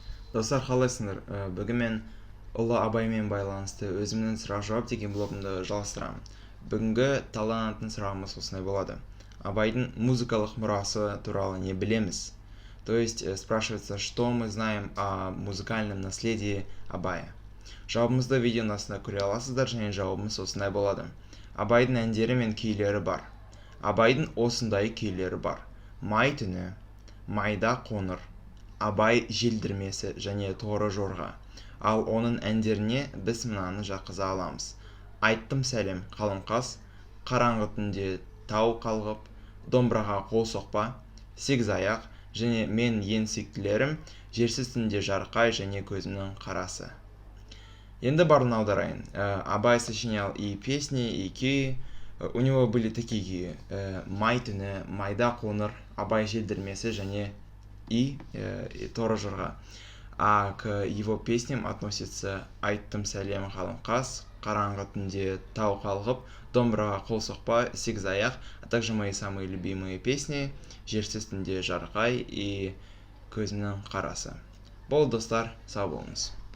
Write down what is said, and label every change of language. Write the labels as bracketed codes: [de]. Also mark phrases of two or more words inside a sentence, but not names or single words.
[kk] Достар, қалайсыңдар? Бүгін мен ұлы абаймен байланысты өзімнің сұрақ жауап деген блогымды жалғастырамын. Бүгінгі талданатын сұрағымыз осындай болады: абайдың музыкалық мұрасы туралы не білеміз? [ru] То есть спрашивается, что мы знаем о музыкальном наследии Абая. [kk] Жауабымызды видеоның астында көре аласыздар, және жауабымыз осындай болады: абайдың әндері мен күйлері бар. Абайдың осындай күйлері бар: май түні, майда қоңыр, абай желдірмесі және торы жорға. Ал оның әндеріне біз мынаны жаққыза аламыз: айттым сәлем қалың қас, қараңғы түнде тау қалғып, домбыраға қол соқпа, сегіз аяқ, және мен ең сүйіктілерім, жерсіз түнде жарқай және көзімнің қарасы. Енді барын аударайын. [ru] Абай сочинял и песни, и күй. У него были такие күйі: май түні, майда қоңыр, абай желдірмесі және и торы жорға. А к его песням относятся айттым сәлем қалың қас, қараңғы түнде тау қалғып, домбыраға қол соқпа, сегіз аяқ, а также мои самые любимые песни: жерсіз түнде жарқай и көзімнің қарасы. [kk] Бол достар, сау болыңыз.